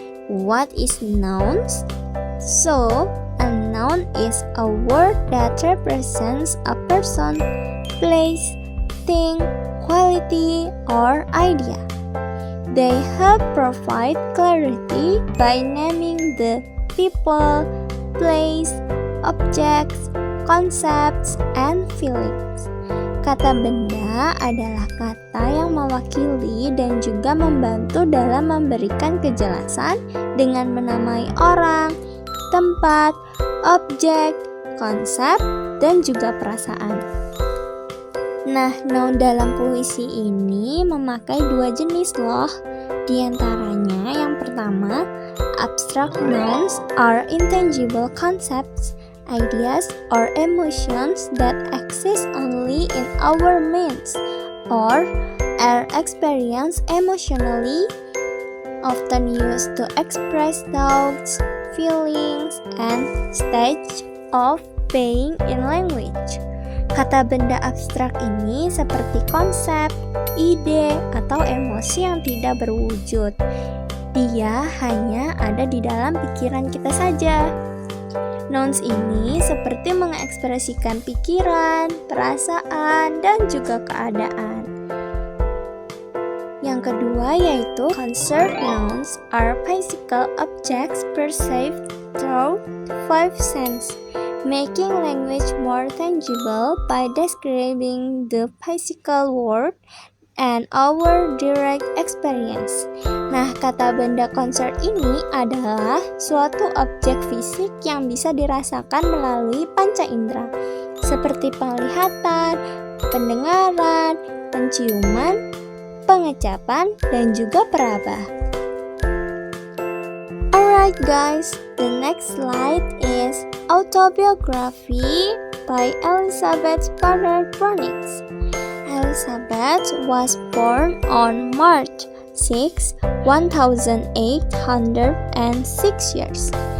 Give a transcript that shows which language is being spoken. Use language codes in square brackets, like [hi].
[en] What is nouns? So, a noun is a word that represents a person, place, thing, quality, or idea. They help provide clarity by naming the people, place, objects, concepts, and feelings. [id] Kata benda adalah kata yang mewakili dan juga membantu dalam memberikan kejelasan dengan menamai orang, tempat, objek, konsep, dan juga perasaan. Nah, noun dalam puisi ini memakai dua jenis loh. Di antaranya yang pertama, [en] abstract nouns are intangible concepts, ideas or emotions that exist only in our minds or are experienced emotionally, often used to express thoughts, feelings, and stage of being in language. [id] Kata benda abstrak ini seperti konsep, ide, atau emosi yang tidak berwujud. Dia hanya ada di dalam pikiran kita saja. Nouns ini seperti mengekspresikan pikiran, perasaan, dan juga keadaan. Yang kedua yaitu [en] concept nouns are physical objects perceived through five senses, making language more tangible by describing the physical world and our direct experience. [id] Nah, kata benda konsep ini adalah suatu objek fisik yang bisa dirasakan melalui panca indera, seperti penglihatan, pendengaran, penciuman, pengecapan, dan juga peraba. [en] Alright guys, the next slide is Autobiography by Elizabeth Barrett Browning. Elizabeth was born on March 6, 1806 years.